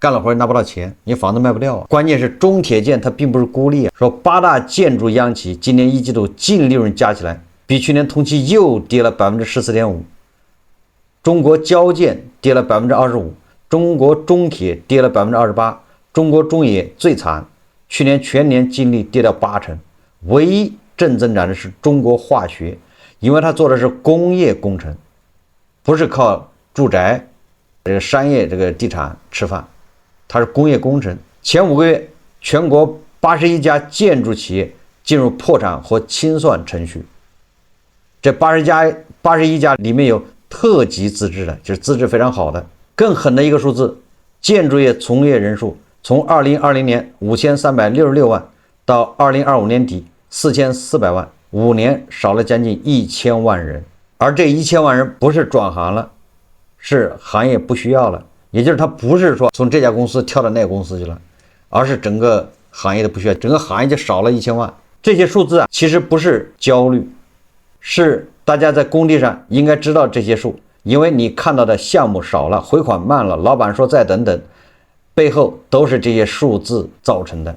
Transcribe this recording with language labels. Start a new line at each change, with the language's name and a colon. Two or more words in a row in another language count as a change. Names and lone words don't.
Chinese: 幹了活拿不到錢，你房子賣不掉啊。關鍵是中鐵建它並不是孤立啊，說8大建築央企今年1季度淨利潤加起來比去年同期又跌了14.5%，中國交建跌了 25%，中國中鐵跌了28%，中國中冶最慘， 去年全年净利跌掉8成，唯一正增长的是中国化学，因为它做的是工业工程，不是靠住宅这个商业这个地产吃飯，它是工业工程。前5个月，全国81 家建築企業進入破產或清算程序。這81家裡面有特級資質的，就是資質非常好的。更狠的一個數字，建築業從業人數從2020年5366萬到2025年底4400萬，5年少了將近1000萬人。而這1000萬人不是轉行了，是行業不需要了，也就是他不是說從這家公司跳到那個公司去了，而是整個行業的不需要，整個行業就少了1000萬。這些數字啊，其實不是焦慮，是大家在工地上應該知道這些數，因為你看到的項目少了，回款慢了，老闆說再等等，背後都是這些數字造成的。